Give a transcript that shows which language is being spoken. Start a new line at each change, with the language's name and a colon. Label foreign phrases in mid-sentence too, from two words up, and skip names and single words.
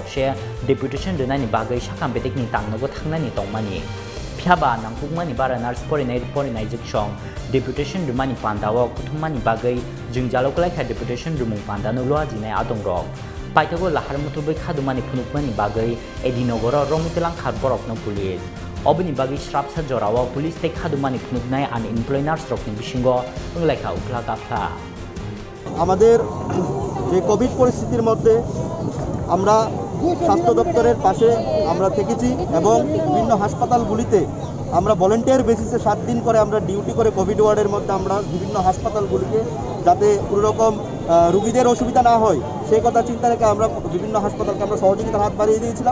Kok Borok: she deputation dunani bagay sakam bedekni tangnogo thangnani tongmani phiaba nangpukmani bara nurse porinai jiksong deputation dumani pandawo kuthumani bagay jungjalok laika deputation dumung pandano loa jinai adong rok paitago lahar mutubai khadumani phunukmani bagay edinogoro romitelang kharborokno police obini bagay shrapsa jorawo police te khadumani phunuknai
English: unemployed nurse
Kok Borok: rokni bisingo unglaika ukla gafla
Bangla: আমাদের যে কোভিড পরিস্থিতির মধ্যে আমরা স্বাস্থ্য দপ্তরের পাশে আমরা থেকেছি এবং বিভিন্ন হাসপাতালগুলিতে আমরা
English: volunteer basis
Bangla: 7 দিন করে আমরা ডিউটি করে
English: COVID ward
Bangla: মধ্যে আমরা বিভিন্ন হাসপাতালগুলিকে যাতে কোনো রকম রোগীদের অসুবিধা না হয় সেই কথা চিন্তা রেখে আমরা বিভিন্ন হাসপাতালকে আমরা সহযোগিতার হাত বাড়িয়ে দিয়েছিলাম